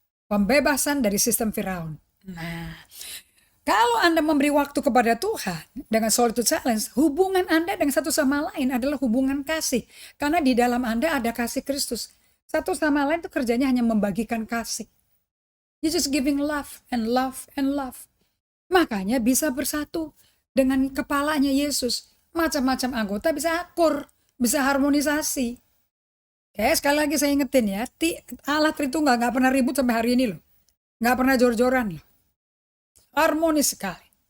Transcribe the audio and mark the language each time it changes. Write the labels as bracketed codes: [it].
[id] Pembebasan dari sistem Firaun. Nah, kalau Anda memberi waktu kepada Tuhan dengan [en] solitude silence, [id] hubungan Anda dengan satu sama lain adalah hubungan kasih. Karena di dalam Anda ada kasih Kristus. Satu sama lain itu kerjanya hanya membagikan kasih. [en] You just giving love and love and love. [id] Makanya bisa bersatu dengan kepalanya Yesus. Macam-macam anggota bisa akur, bisa harmonisasi. Sekali lagi saya ingetin ya, Allah Tritunggal gak pernah ribut sampai hari ini loh. Gak pernah jor-joran loh. Harmonis sekali.